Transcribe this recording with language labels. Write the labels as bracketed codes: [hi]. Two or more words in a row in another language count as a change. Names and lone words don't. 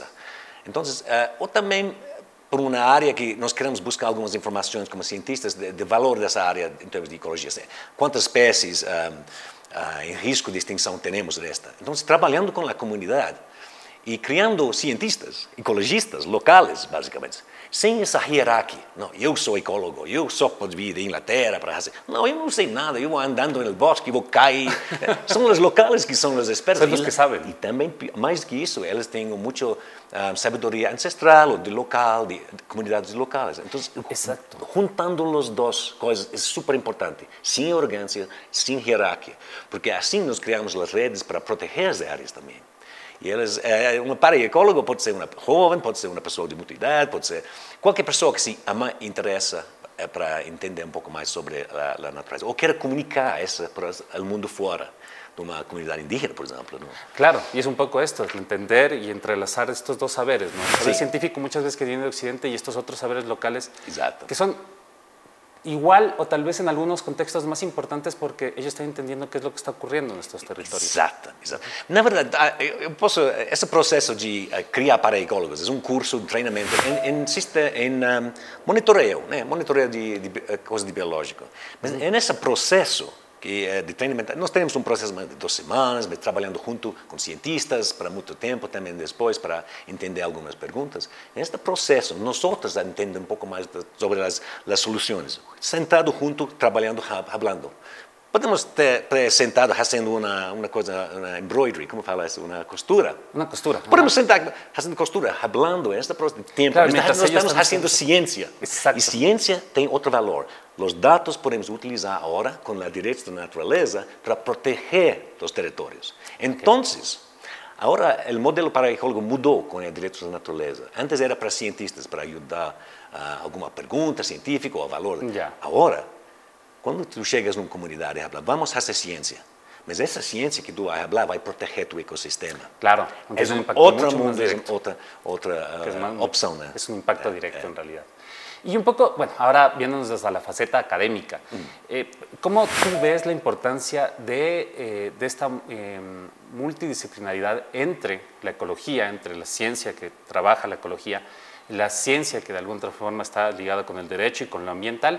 [es] Entonces, o también por una área que nos queremos buscar algunas informaciones como cientistas de valor de esa área en términos de ecología. ¿Cuántas especies en riesgo de extinción tenemos de esta? Entonces, trabajando con la comunidad y creando cientistas, ecologistas locales, básicamente, [pt] sem essa hierarquia. Não, eu sou ecólogo, eu só posso vir de Inglaterra para fazer. Não, eu não sei nada, eu vou andando no bosque, vou cair. São os locais que são os expertos. São os que sabem. E também, mais que isso, eles têm muita sabedoria ancestral, de local, de comunidades locais. Então, juntando as duas coisas é super importante. Sem arrogância, sem hierarquia. Porque assim nós criamos as redes para proteger as áreas também. E eles, um paraecólogo pode ser uma jovem, pode ser uma pessoa de muita idade, pode ser qualquer pessoa que se interessa para entender um pouco mais sobre a natureza, ou quer comunicar isso para o mundo fora, de uma comunidade indígena, por exemplo. [es] ¿No? Claro, y es un poco esto, entender y entrelazar estos dos saberes, ¿no? El saber científico muchas veces que viene de Occidente y estos otros saberes locales que son igual o tal vez en algunos contextos más importantes porque ellos están entendiendo qué es lo que está ocurriendo en estos territorios. Exacto. [pt] Na verdade, esse processo de criar paraecólogos é um curso de treinamento em monitoreio, né? Monitoreio de coisas de biológico. Mas é nesse processo de treinamento, nós temos um processo de 2 semanas, trabalhando junto com cientistas para muito tempo, também depois para entender algumas perguntas. Neste processo, nós entendemos um pouco mais sobre as soluções, sentado junto, trabalhando, falando. [es] podemos estar sentados haciendo una cosa, una embroidery, ¿cómo fala eso? Una costura. Una costura. Podemos sentar haciendo costura, hablando en este tiempo. Claro, no estamos haciendo ciencia. Exacto. Y ciencia tiene otro valor. Los datos podemos utilizar ahora con la derechos de la naturaleza para proteger los territorios. Entonces, ahora el modelo paraecológico mudó con el derecho de la naturaleza. Antes era para cientistas, para ayudar a alguma pregunta científica o valor. Ya. Ahora, [pt] quando tu chegas numa comunidade e hablas, vamos fazer ciência, mas essa ciência que tu vai falar vai proteger tu ecossistema. [es] Claro, Es un un impacto otro mucho más mundo, es directo. otra Que es más- opción. ¿no? Es un impacto directo en realidad. Y un poco, bueno, ahora viéndonos desde la faceta académica, ¿cómo tú ves la importancia de esta multidisciplinaridad entre la ecología, entre la ciencia que trabaja la ecología, la ciencia que de alguna otra forma está ligada con el derecho y con lo ambiental?